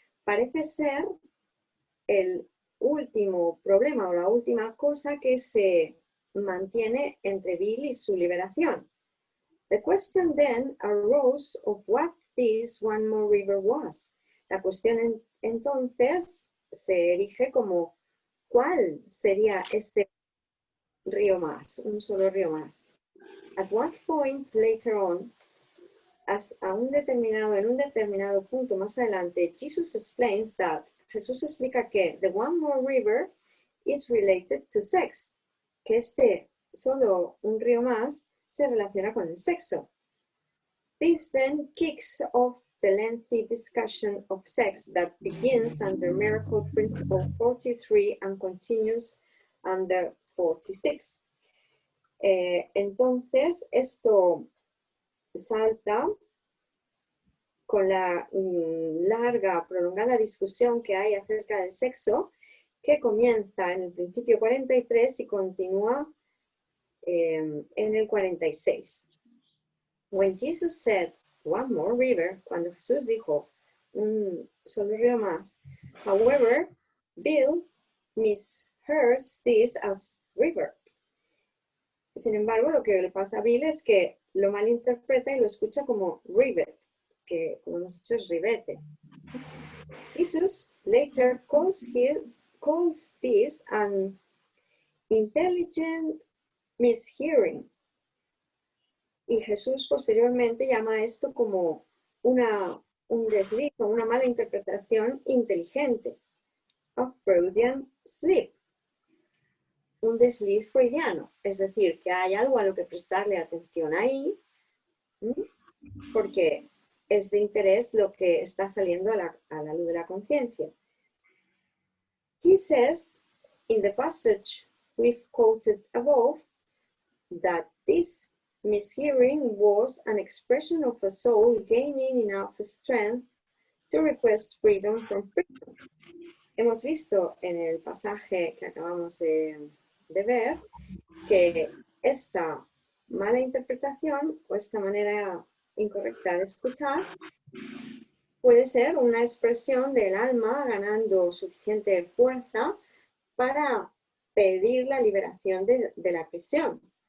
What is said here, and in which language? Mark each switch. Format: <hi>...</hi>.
<es>Parece ser el último problema o la última cosa que se mantiene entre Bill y su liberación.</es> <en>The question then arose of what this one more river was.</en> <es>La cuestión entonces se erige como ¿cuál sería este río más, un solo río más?</es> <en>At what point later on,</en> <es>en un determinado punto más adelante,</es> <en>Jesus explains that,</en> <es>Jesús explica que</es> <en>the one more river is related to sex,</en> <es>que este solo un río más se relaciona con el sexo.</es> <en>This then kicks off the lengthy discussion of sex that begins under Miracle Principle 43 and continues under 46.</en> <es>Entonces, esto salta con la larga, prolongada discusión que hay acerca del sexo, que comienza en el principio 43 y continúa en el 46.</es> <en>When Jesus said, one more river,</en> <es>cuando Jesús dijo, un solo río más,</es> <en>however, Bill mishears this as river.</en> <es>Sin embargo, lo que le pasa a Bill es que lo malinterpreta y lo escucha como rivet, que como hemos dicho es ribete.</es> <en>Jesus later calls this an intelligent mishearing.</en> <es>Y Jesús posteriormente llama esto como un desliz o una mala interpretación inteligente.</es> <en>A Freudian slip.</en> <es>Un desliz freudiano, es decir, que hay algo a lo que prestarle atención ahí, porque es de interés lo que está saliendo a la luz de la conciencia.</es> <en>He says, in the passage we've quoted above, that this mishearing was an expression of a soul gaining enough strength to request freedom from prison.</en> <es>Hemos visto en el pasaje que acabamos de ver que esta mala interpretación o esta manera incorrecta de escuchar puede ser una expresión del alma ganando suficiente fuerza para pedir la liberación de la prisión.</es>